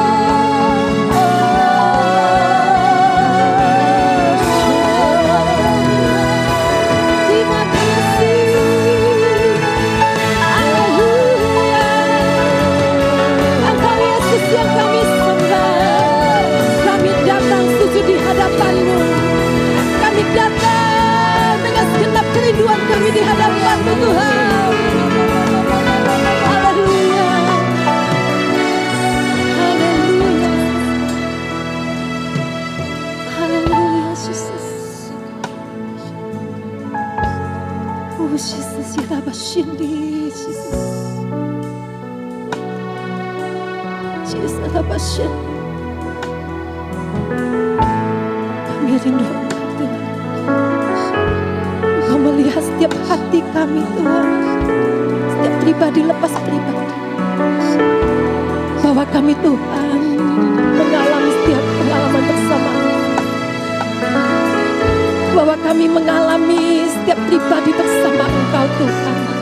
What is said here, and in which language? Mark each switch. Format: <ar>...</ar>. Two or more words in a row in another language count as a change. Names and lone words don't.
<id>Terima kasih, haleluya. Engkau Yesus yang kami sembah. Kami datang sujud di hadapan-Mu. Kami datang dengan segenap kerinduan kami di hadapan-Mu Tuhan. Haleluya. Haleluya. Haleluya Jesus. Oh Jesus, Yalabashindi Jesus. Jesus, Yalabashindi. Kami rindu Engkau Tuhan. Engkau melihat setiap hati kami Tuhan, setiap pribadi lepas pribadi, bahwa kami Tuhan mengalami setiap pengalaman bersama, bahwa kami mengalami setiap pribadi bersama Engkau Tuhan.</id>